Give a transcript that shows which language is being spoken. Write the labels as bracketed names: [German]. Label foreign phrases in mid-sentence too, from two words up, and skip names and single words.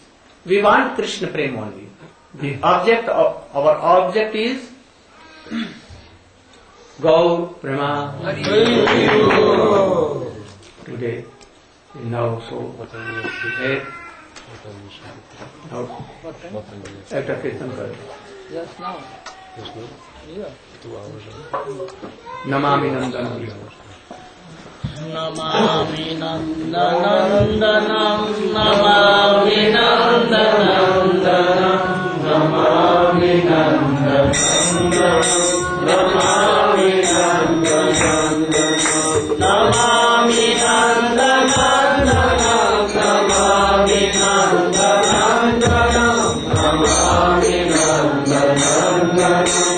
[English] We want Krishna prema only. The object of our object is Gaur Prema. Today, now so after Kirtan Kar. Just now. Yeah. [Sanskrit] नमामि नन्दनम्. नमामि नन्दनम्, नमामि नन्दनम्, नमामि नन्दनम्, नमामि नन्दनम्, नमामि नन्दनम्, नमामि नन्दनम्, नमामि नन्दनम्,